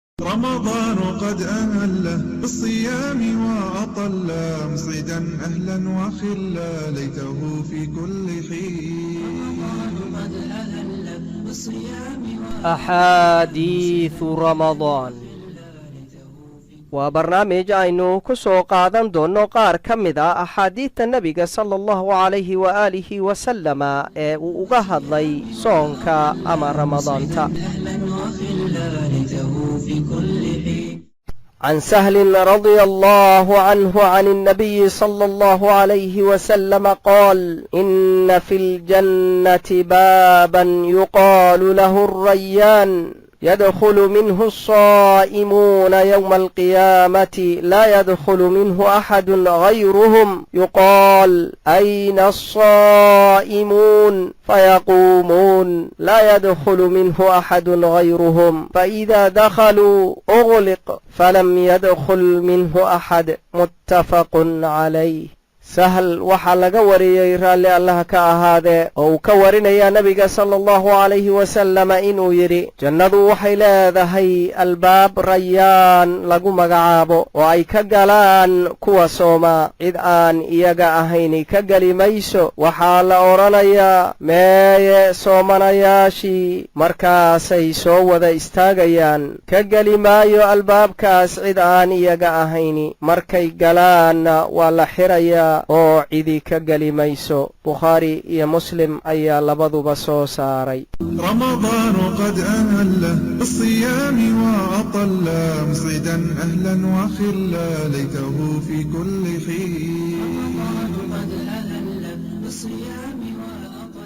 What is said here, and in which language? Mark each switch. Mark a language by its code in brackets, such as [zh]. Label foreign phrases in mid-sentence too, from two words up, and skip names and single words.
[ar] رمضان قد أهله بالصيام وأطل مصعدا أهلا وخلا ليته في كل حين. أحاديث رمضان [so] waa barnaamij aynu ku soo qaadan doonno qaar ka mid a axaadiidta nebiga [ar] صلى الله عليه وآله وسلم [so] ee uu uga hadlay soonka ama ramadaanta. [ar] عن سهل رضي الله عنه عن النبي صلى الله عليه وسلم قال إن في الجنة بابا يقال له الريان يدخل منه الصائمون يوم القيامة لا يدخل منه أحد غيرهم يقال أين الصائمون فيقومون لا يدخل منه أحد غيرهم فإذا دخلوا أغلق فلم يدخل منه أحد متفق عليه. [so] sahal waxaa laga wariyey raalli allah ka ahaadee oo uu ka warinayaa nebiga [ar] صلى الله عليه وسلم [so] inuu yidhi jannadu waxay leedahay albaab rayaan lagu magacaabo oo ay ka galaan kuwa sooma cid aan iyaga ahayni ka geli mayso. waxaa la odhanayaa meeye soomanayaashii, markaasay soo wada istaagayaan. ka geli maayo albaabkaas cid aan iyaga ahayni, markay galaanna waa la xirayaa oo cidi ka geli mayso. bukhaari iyo muslim ayaa labaduba soo saaray. [ar] رمضان قد أهله بالصيام وأطل مصعدا أهلا وخلا ليته في كل حين.